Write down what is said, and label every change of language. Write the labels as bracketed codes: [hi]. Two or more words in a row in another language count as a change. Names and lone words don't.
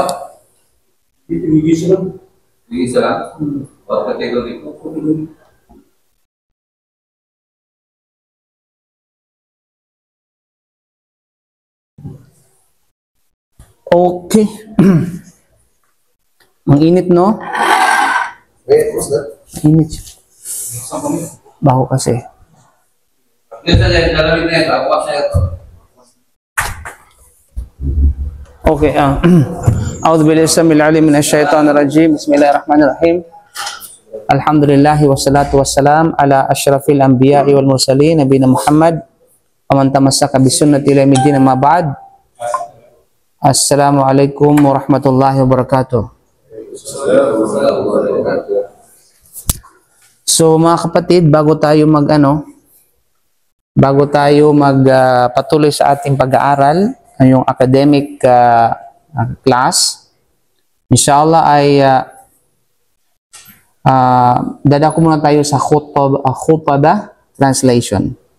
[tl] Ibigay lang. Ibigay lang? [en] What category? [tl] Okay. Ang init, no? [en] Eh, what's that? [tl] Init. Saan kami? Baho kasi. Ito yan, dalamig na ito. Ako kasi ito. Okay. [ar] أعوذ بالله السميع العليم من الشيطان الرجيم. بسم الله الرحمن الرحيم. الحمد لله والصلاة والسلام على أشرف الأنبياء والمرسلين نبينا محمد ومن تمسك بسنته إلى يوم أما بعد. السلام عليكم ورحمة الله وبركاته. [tl] So mga kapatid, bago tayo patuloy sa ating pag-aaral, yung [en] academic class, [tl] inshallah ay dadako muna tayo sa khutbah translation.